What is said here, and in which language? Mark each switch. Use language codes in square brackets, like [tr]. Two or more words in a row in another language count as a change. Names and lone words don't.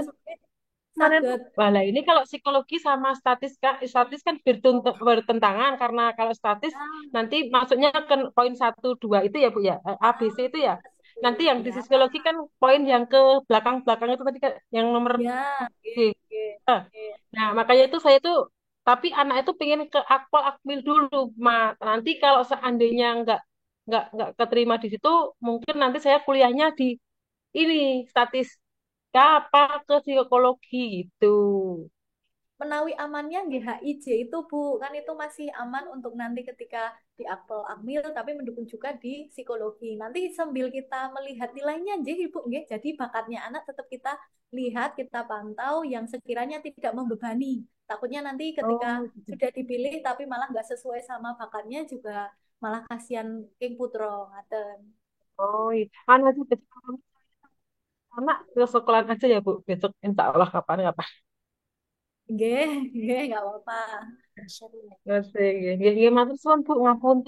[id] kemarin tuh, saged lah ini kalau psikologi sama statis kan bertentangan karena kalau statis ya, nanti masuknya ke poin 1, 2 itu ya Bu ya, A, B, C itu ya. Nanti yang di ya, psikologi kan poin yang ke belakang-belakang itu tadi kan yang nomor ya, G. [jv] nggih, nggih, [id] Ah, nggih. nah, makanya itu saya tuh, tapi anak itu pengen ke akpol akmil dulu, Nanti kalau seandainya nggak keterima di situ, mungkin nanti saya kuliahnya di ini statistika apa ke psikologi gitu. Menawi amannya GHIJ itu Bu, kan itu masih aman untuk nanti ketika di akpol akmil tapi mendukung juga di psikologi. Nanti sambil kita melihat nilainya nggih Ibu nggih. Jadi bakatnya anak tetap kita lihat, kita pantau yang sekiranya tidak membebani. Takutnya nanti ketika Oh, gitu. sudah dipilih tapi malah nggak sesuai sama bakatnya juga malah kasihan King Putro ngaten. Oh, iya. Nanti besok anak ke sekolah aja ya Bu. Besok [ar] insya Allah [id] kapan-kapan. [jv] Nggih, nggih [id] nggak apa-apa. [jv] Ngerti, nggih. Nggih, nggih, matur suwun Bu, ngapunten.